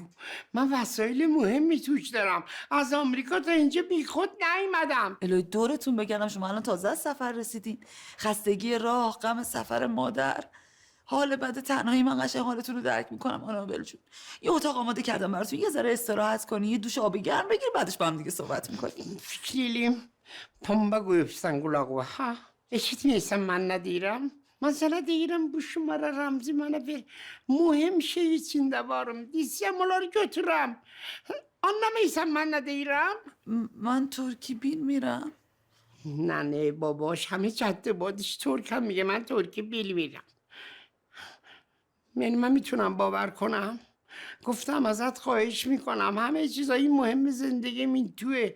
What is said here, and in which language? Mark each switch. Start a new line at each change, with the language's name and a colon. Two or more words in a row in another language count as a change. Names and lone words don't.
Persian: من وسایل مهمی توش دارم، از آمریکا تا اینجا بی خود نیومدم. الهی دورتون بگردم، شما الان تازه از سفر رسیدین. خستگی راه، غم سفر مادر، حال بد تنهایی. من قشنگ حالتون رو درک میکنم آنابل جون. یه اتاق آماده کردم براتون، یه ذره استراحت کنی، یه دوش آبی گرم بگیر، بعدش با هم دیگه صحبت میکنیم.
Turkish: Fikirliyim. Pamba koyupsan kulağı ha. Eşitmiyorsan ben ne diyorum? Ben sana diyorum bu şumara Ramzi bana ver. Mühim şey içinde varım. Diysem onları götürem. Anlamıyorsan ben ne diyorum?
Persian: من ترکی بیل میرم. نه باباش همه جده بادش ترک هم میگه من ترکی بیل میرم. من میتونم باور کنم. گفتم ازت خواهش میکنم، همه چیزایی مهم زندگیم این توه.